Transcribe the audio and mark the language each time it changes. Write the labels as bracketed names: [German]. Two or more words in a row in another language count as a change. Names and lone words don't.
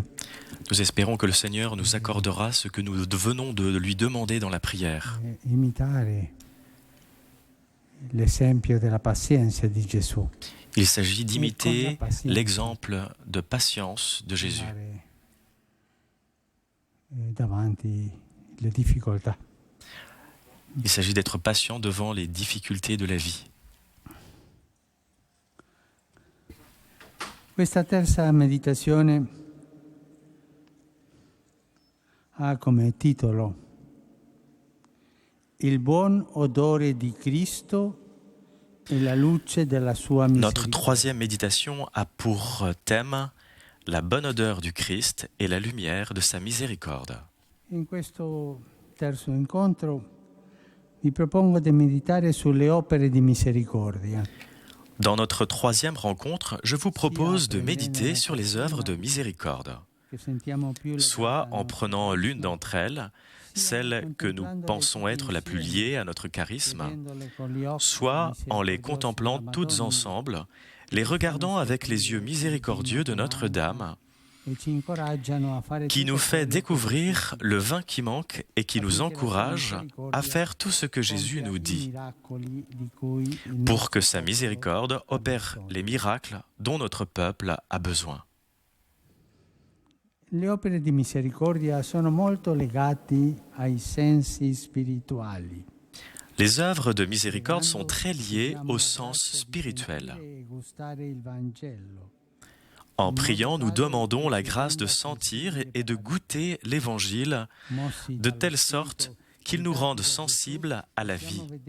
[French] Nous espérons que le Seigneur nous accordera ce que nous venons de lui demander dans la prière. [Italian] Imitare l'esempio della pazienza di Gesù. [French] Il s'agit d'imiter l'exemple de patience de Jésus. [Italian] Davanti le difficoltà. [French] Il s'agit d'être patient devant les difficultés de la vie. [Italian] Questa terza meditazione ha come titolo Il buon odore di Cristo e la luce della sua misericordia. [French] Notre troisième méditation a pour thème la bonne odeur du Christ et la lumière de sa miséricorde. [Italian] In questo terzo incontro vi propongo di meditare sulle opere di misericordia. [French] Dans notre troisième rencontre, je vous propose de méditer sur les œuvres de miséricorde, soit en prenant l'une d'entre elles, celle que nous pensons être la plus liée à notre charisme, soit en les contemplant toutes ensemble, les regardant avec les yeux miséricordieux de Notre-Dame, qui nous fait découvrir le vin qui manque et qui nous encourage à faire tout ce que Jésus nous dit, pour que sa miséricorde opère les miracles dont notre peuple a besoin. [Italian] Le opere di misericordia sono molto legate ai sensi spirituali. [French] Les œuvres de miséricorde sont très liées au sens spirituel. En priant, nous demandons la grâce de sentir et de goûter l'Évangile de telle sorte qu'il nous rende sensibles à la vie.